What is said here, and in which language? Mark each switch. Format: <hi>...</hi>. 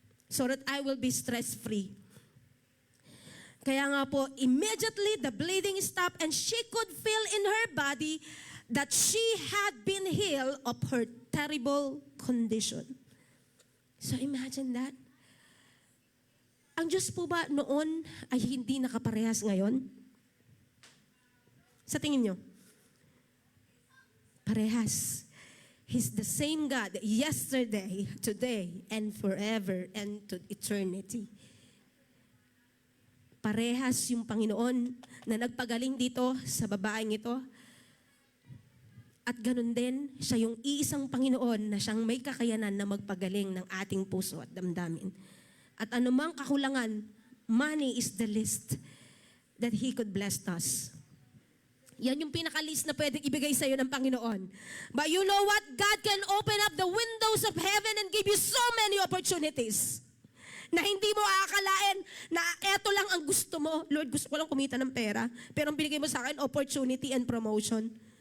<en>So that I will be stress-free. Kaya nga po, immediately the bleeding stopped and she could feel in her body that she had been healed of her terrible condition. So imagine that.</en> <tl>Ang Diyos po ba noon ay hindi nakaparehas ngayon? Sa tingin nyo? Parehas.</tl> <en>He's the same God yesterday, today, and forever, and to eternity.</en> <tl>Parehas yung Panginoon na nagpagaling dito sa babaeng ito. At ganun din, siya yung iisang Panginoon na siyang may kakayanan na magpagaling ng ating puso at damdamin.</tl> <en>At anumang kakulangan, money is the least that He could bless us.</en> <tl>Yan yung pinaka-list na pwedeng ibigay sa'yo ng Panginoon.</tl> <en>But you know what? God can open up the windows of heaven and give you so many opportunities na hindi mo aakalain na eto lang ang gusto mo.</en> <tl>Lord, gusto ko lang kumita ng pera, pero ang binigay mo sa akin, opportunity and promotion.</tl>